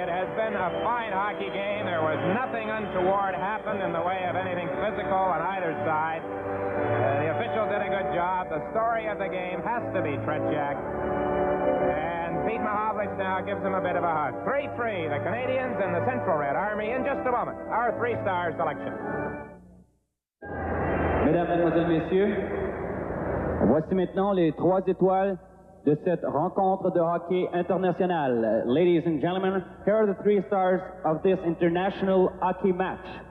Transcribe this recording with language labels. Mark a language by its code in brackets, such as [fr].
[en] It has been a fine hockey game. There was nothing untoward happened in the way of anything physical on either side. The official did a good job. The story of the game has to be Tretiak. And Pete Mahovlich now gives him a bit of a hug. 3-3, the Canadiens and the Central Red Army. In just a moment, our three-star selection. [fr] Mesdames, Mesdemoiselles, Messieurs, voici maintenant les 3 étoiles de cette rencontre de hockey international. [en] Ladies and gentlemen, here are the 3 stars of this international hockey match.